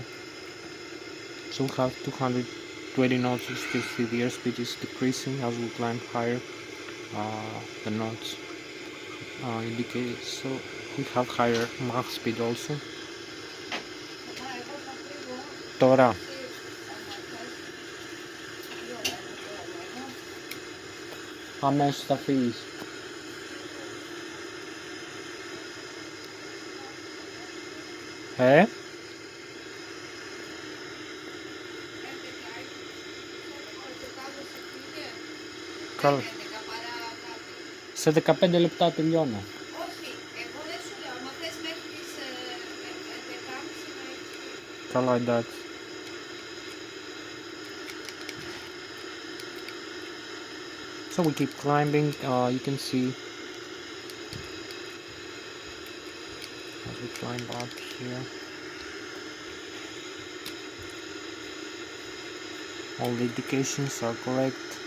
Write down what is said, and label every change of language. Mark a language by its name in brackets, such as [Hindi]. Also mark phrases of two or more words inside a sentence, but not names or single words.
[English] So we have 220 knots. You still see the airspeed is decreasing as we climb higher. The knots indicate, so we have higher Mach speed also. [Greek] Τώρα. Άμεσα θα φύγεις. Καλά. Σε 15 λεπτά τελειώνω. Όχι, εγώ δεν σου λέω, άμα θες μέχρι τις 11.30 να έχεις. Καλά, εντάξει. [English] So we keep climbing, you can see as we climb up here. All the indications are correct.